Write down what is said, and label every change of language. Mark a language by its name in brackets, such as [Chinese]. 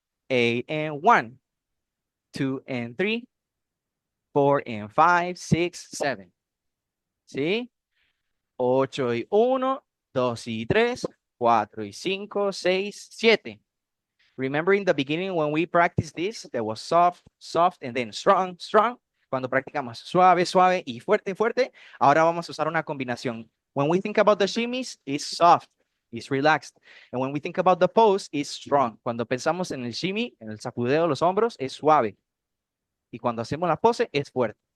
[English] 8 and 1. 2 and 3. 4 and 5, 6, 7. ¿Sí? [Spanish] 8 y 1, 2 y 3, 4 y 5, 6, 7. [English] Remember in the beginning when we practiced this, there was soft, soft, and then strong, strong. [Spanish] Cuando practicamos suave, suave y fuerte, fuerte, ahora vamos a usar una combinación. [English] When we think about the shimmies, it's soft, it's relaxed. And when we think about the pose, it's strong. [Spanish] Cuando pensamos en el shimmy, en el sacudeo de los hombros, es suave. Y cuando hacemos la pose, es fuerte.